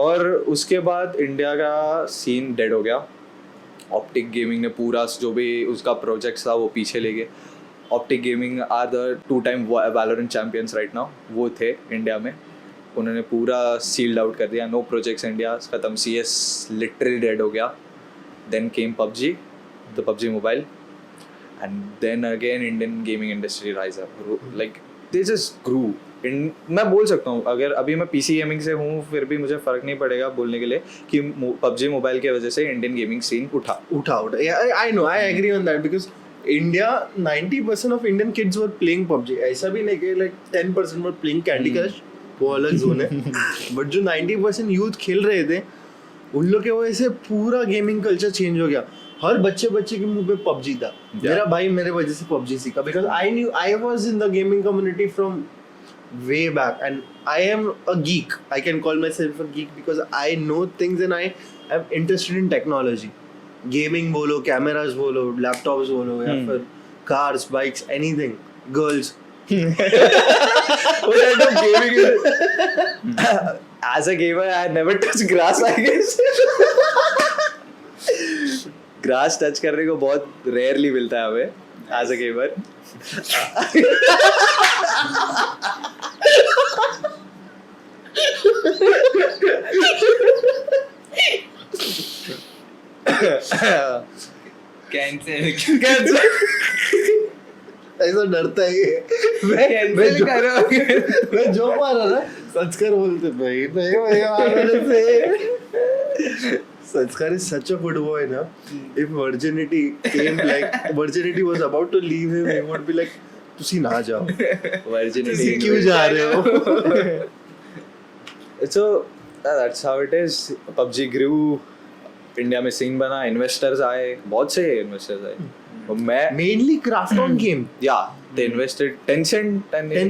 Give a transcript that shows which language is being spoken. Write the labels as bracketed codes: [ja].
[hi] और उसके बाद इंडिया का सीन डेड हो गया. ऑप्टिक गेमिंग ने पूरा जो भी उसका प्रोजेक्ट था वो पीछे ले गए. [en] Optic Gaming are the 2-time Valorant champions right now. [hi] वो थे इंडिया में. उन्होंने पूरा सील्ड आउट कर दिया. नो प्रोजेक्ट्स इंडिया खत्म. CS लिटरली डेड हो गया. [en] Then came PUBG, the PUBG Mobile, and then again Indian gaming industry rise up. Like they just grew. [hi] मैं बोल सकता हूँ अगर अभी मैं PC गेमिंग से हूँ फिर भी मुझे फर्क नहीं पड़ेगा बोलने के लिए कि PUBG मोबाइल की वजह से इंडियन गेमिंग सीन उठा. [en] I know, I agree on that because India 90% of Indian kids were playing PUBG. [hi] ऐसा भी नहीं कि [en] like 10% were playing Candy Crush. [hi] वो अलग जोन है. But जो 90% youth खेल रहे थे उन लोग की वजह से पूरा गेमिंग कल्चर चेंज हो गया. हर बच्चे के मुंह पे पबजी था. मेरा भाई मेरे वजह से पबजी सीखा [en] Because I was in the gaming community from way back and I am a geek. I can call myself a geek because I know things and I am interested in technology. Gaming बोलो, cameras बोलो, laptops बोलो या फिर cars, bikes, anything, girls. What kind of gaming is it? As a gamer, I never touched grass, I guess. [hi] Grass touch करने को बहुत rarely मिलता है हमें [en] As a gamer. Cancel [hi] ऐसा डरता है ये. कैंसिल करो. मैं जो मारा ना संस्कार बोलते भाई नहीं भाई [en] Sanskar is such a good boy [hi] ना. [en] If virginity came like virginity was about to leave him, he would be like [pa] तुसी ना जाओ. [en] Virginity. [hi] क्यों जा रहे हो? [en] So that's how it is. PUBG grew. [hi] India में सीन बना, इन्वेस्टर्स आए, बहुत से इन्वेस्टर्स आए. और मैं [en] Mainly craft on game. yeah, they invested Tencent and